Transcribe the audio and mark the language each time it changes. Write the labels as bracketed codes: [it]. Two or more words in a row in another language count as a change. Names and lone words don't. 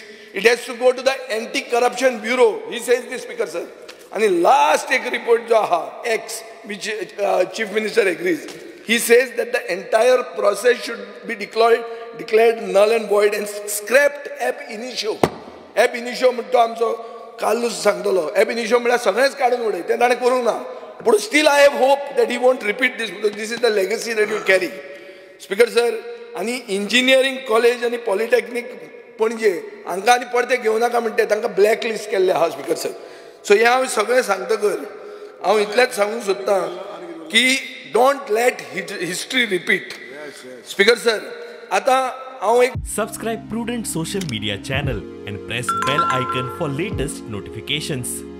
[en] It has to go to the Anti-Corruption Bureau. He says this, Speaker sir. And last report [kok] जो आहा, [en] X, which Chief Minister agrees. He says that the entire process should be declared null and void and scrapped ab initio. [la] Ab initio [kok] म्हणतो आमचो कालूच सांगतलो. [la] Ab initio [kok] म्हळ्यार सगळेच काढून उडय. ते ताणें करूंक ना. [en] But still I have hope that he won't repeat this because this is the legacy that you carry. Speaker sir, [kok] आणि [en] engineering college [kok] आणि पॉलिटेक्निक पणजे हांकां आनी परते घेवं नाका म्हणटे तांकां [en] black list [kok] केल्ले आहा [en] Speaker sir. [kok] सो हे हांव सगळें सांगतकर हांव इतलेंच सांगूंक सोदतां की [en] don't let history repeat. Speaker sir, [kok] आतां हांव एक [en] Subscribe Prudent Social Media channel and press bell icon for latest notifications.